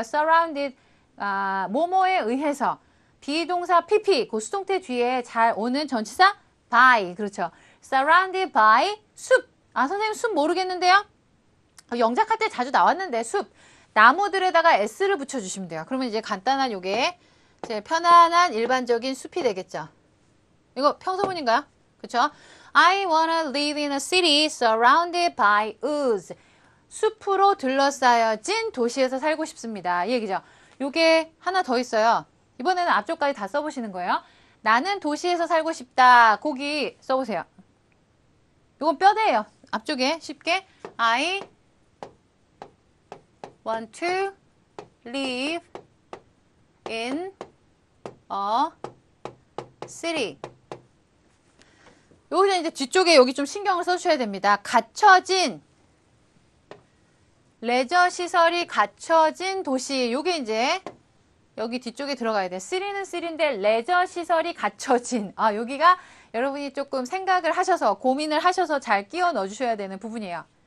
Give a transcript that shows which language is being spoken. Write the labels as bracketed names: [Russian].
[Korean] surrounded 뭐뭐에 의해서. 비동사 PP, 그 수동태 뒤에 잘 오는 전치사 by. 그렇죠. [English] surrounded by [Korean] 숲. 선생님 숲 모르겠는데요? 영작할 때 자주 나왔는데 숲. 나무들에다가 s를 붙여주시면 돼요. 그러면 이제 간단한 요게 제 편안한 일반적인 숲이 되겠죠. 이거 평서문인가요? 그렇죠? [English] I wanna live in a city surrounded by woods. [Korean] 숲으로 둘러싸여진 도시에서 살고 싶습니다. 이 얘기죠. 요게 하나 더 있어요. 이번에는 앞쪽까지 다 써보시는 거예요. 나는 도시에서 살고 싶다. 거기 써보세요. 이건 뼈대예요. 앞쪽에 쉽게 [English] I want to live in a city. [Korean] 여기서 이제 뒤쪽에 여기 좀 신경을 써주셔야 됩니다. 갖춰진 레저 시설이 갖춰진 도시. 요게 이제 여기 뒤쪽에 들어가야 돼. city는 city인데 레저 시설이 갖춰진. 여기가 여러분이 조금 생각을 하셔서 고민을 하셔서 잘 끼워 넣어주셔야 되는 부분이에요.